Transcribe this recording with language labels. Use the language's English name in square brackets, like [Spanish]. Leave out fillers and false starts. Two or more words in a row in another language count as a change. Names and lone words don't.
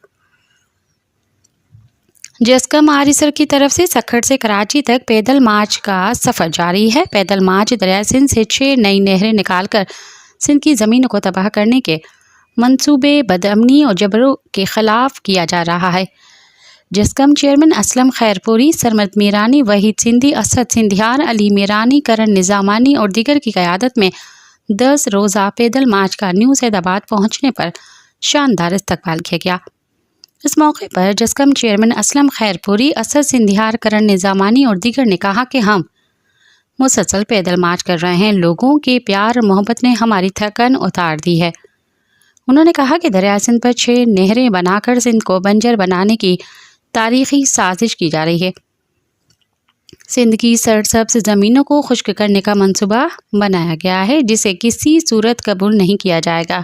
[Urdu] جسقم آریسر کی طرف سے سکھر سے کراچی تک پیدل مارچ کا سفر جاری ہے. پیدل مارچ دریا سندھ سے 6 نئی نہریں نکال کر سندھ کی زمینوں کو تباہ کرنے کے منصوبے بدامنی اور جبروں کے خلاف کیا جا رہا ہے. جسقم چیئرمین اسلم خیرپوری، سرمد میرانی، وحید سندھی، اسد سندھیار، علی میرانی، کرن نظامانی اور دیگر کی قیادت میں 10 روزہ پیدل مارچ کا نیو سعیدآباد پہنچنے پر شاندار استقبال کیا گیا. اس موقع پر جسقم چیئرمین اسلم خیرپوری، اسد سندھیار، کرن نظامانی اور دیگر نے کہا کہ ہم مسلسل پیدل مارچ کر رہے ہیں. لوگوں کے پیار اور محبت نے ہماری تھکن اتار دی ہے. انہوں نے کہا کہ دریا سندھ پر 6 نہریں بنا کر سندھ کو بنجر بنانے کی تاریخی سازش کی جا رہی ہے. سندھ کی سرسبز زمینوں کو خشک کرنے کا منصوبہ بنایا گیا ہے، جسے کسی صورت قبول نہیں کیا جائے گا.